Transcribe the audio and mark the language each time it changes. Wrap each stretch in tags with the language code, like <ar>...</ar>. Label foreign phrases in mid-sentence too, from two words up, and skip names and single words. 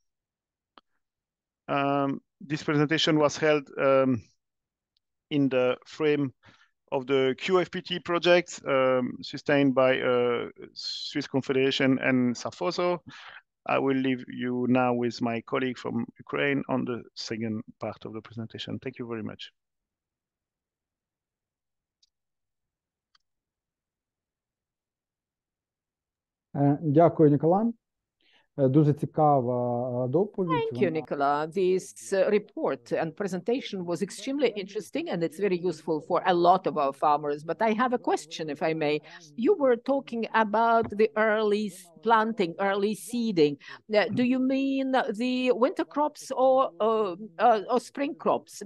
<en>This presentation was held in the frame of the QFPT project sustained by Swiss Confederation and Sarfoso. I will leave you now with my colleague from Ukraine on the second part of the presentation. Thank you very much.</en> <uk>Дякую, Нікола. Дуже цікава доповідь.</uk> <en>Thank you, Nicolas. This report and presentation was extremely interesting, and it's very useful for a lot of our farmers. But I have a question, if I may. You were talking about the early planting, early seeding. Do you mean the winter crops or spring crops?</en>